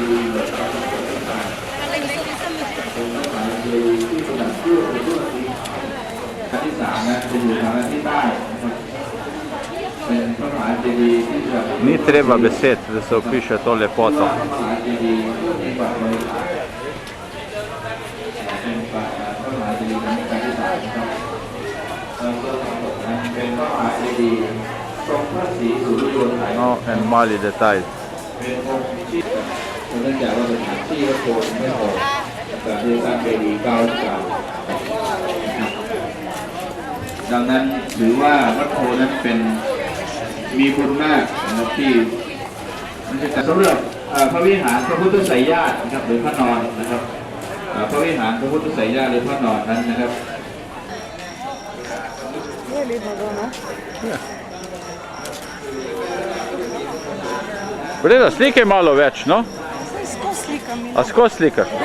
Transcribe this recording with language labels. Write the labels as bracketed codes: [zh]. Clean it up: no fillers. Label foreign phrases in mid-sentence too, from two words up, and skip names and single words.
[th] ที่สามนะจะอยู่ทางที่ใต้เป็นพระมหาเจดีย์ที่แบบ [sl] Ni treba besed, da se opiše to lepoto. [th] พระมหาเจดีย์ที่แบบบริหารเป็นพระมหาเจดีย์ในการที่สามนะครับเป็นพระมหาเจดีย์ทรงพระศรีสุริโยไทย [sl] No, en mali detalj. [th] เป็นองค์ที่เนื่องจากว่าเป็นสถานที่พระโพธิ์ไม่พอแต่ด้วยสร้างเจดีย์เก้าเก้าดังนั้นถือว่าวัดโพธิ์นั้นเป็นมีบุญมากนะครับที่สำหรับพระวิหารพระพุทธไสยญาตินะครับหรือพระนอนนะครับพระวิหารพระพุทธไสยญาติหรือพระนอนนั้นนะครับ [sl] Breda, slikaj malo več, no? Skozi slikam. A skozi slikaš?